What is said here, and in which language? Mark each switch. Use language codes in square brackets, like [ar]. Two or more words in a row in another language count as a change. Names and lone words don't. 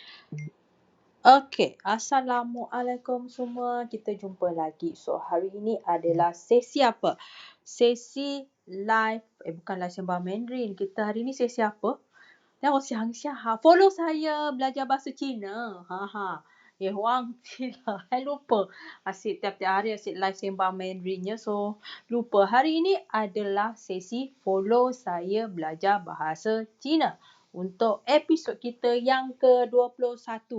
[ms] Okey, Assalamualaikum semua. Kita jumpa lagi. So, hari ini adalah sesi apa? Sesi live, bukan live sembang Mandarin. Kita hari ni sesi apa? [zh] 让我想一下哈 [ms] follow saya belajar bahasa Cina. Wang Cina. Saya lupa. Asyik tiap-tiap hari asyik live sembang Mandarinnya. So, lupa. Hari ini adalah sesi follow saya belajar bahasa Cina. Untuk episod kita yang ke-21.